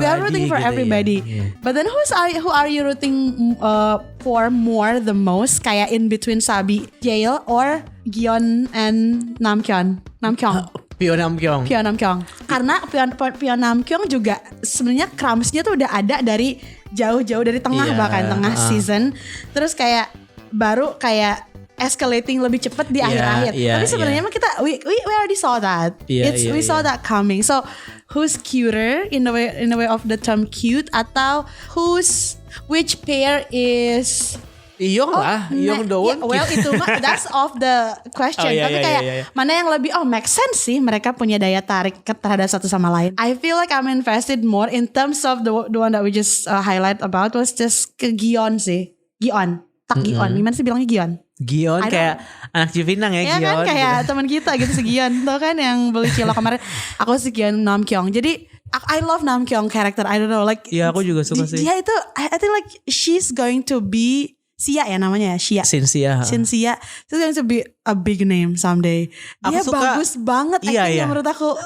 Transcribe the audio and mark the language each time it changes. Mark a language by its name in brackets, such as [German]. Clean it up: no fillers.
[English] We are rooting for everybody. Yeah. But then who are you rooting for more the most? Kayak in between Sabi, Jail, or Gion and Namkyong? Pyo Namkyong. [Indonesian] Karena Pyo Namkyong juga sebenarnya crumbs-nya tuh udah ada dari jauh-jauh dari tengah, bahkan tengah season. Terus kayak baru kayak escalating lebih cepat di akhir-akhir. Tapi sebenarnya mah kita [English] we already saw that. We saw that coming. So who's cuter in the way of the term cute, atau which pair is [Indonesian] Iyong lah, Iyong Dowon. Well itu mah [English] that's off the question. [Indonesian] Tapi kayak mana yang lebih make sense sih, mereka punya daya tarik terhadap satu sama lain. [English] I feel like I'm invested more in terms of the one that we just highlight about was just [Indonesian] ke Gion sih. Gion. Gimana sih bilangnya Gion? Kayak anak Cipinang ya, Gion. Gion. Kan kayak teman kita gitu si Gion. Tau kan yang beli cilok kemarin. Aku si Gion Namkyong. Jadi [English] I love Namkyong character. I don't know like. [Indonesian] Iya aku juga suka sih. Dia itu [English] I think like she's going to be Sia [Indonesian] ya namanya ya, [English] Cynthia. She's going to be a big name someday. [Indonesian] Dia bagus banget actingnya menurut aku.